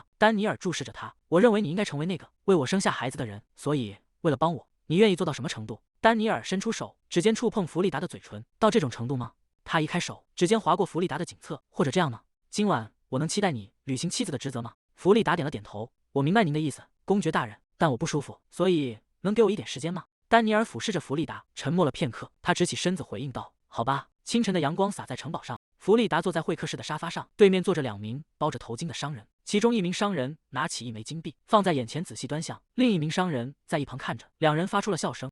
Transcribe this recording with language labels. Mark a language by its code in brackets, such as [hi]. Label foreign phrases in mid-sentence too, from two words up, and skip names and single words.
[zh] 丹尼爾注視着他：“我認為你應該成為那個為我生下孩子的人，所以為了幫我，你願意做到什麼程度？” 丹尼爾伸出手，指尖觸碰弗利達的嘴唇：“到這種程度嗎？” 他移開手，指尖劃過弗利達的頸側：“或者這樣呢？今晚我能期待你履行妻子的職責嗎？” 弗利達點了點頭：“ 我明白您的意思，公爵大人，但我不舒服，所以能給我一點時間嗎？” 丹尼爾俯視着弗利達，沉默了片刻，他直起身子回應道：“好吧。” 清晨的陽光灑在城堡上，弗利達坐在會客室的沙發上，對面坐着2名包着頭巾的商人，其中一名商人拿起一枚金幣放在眼前仔細端詳，另一名商人在一旁看着，2人發出了笑聲。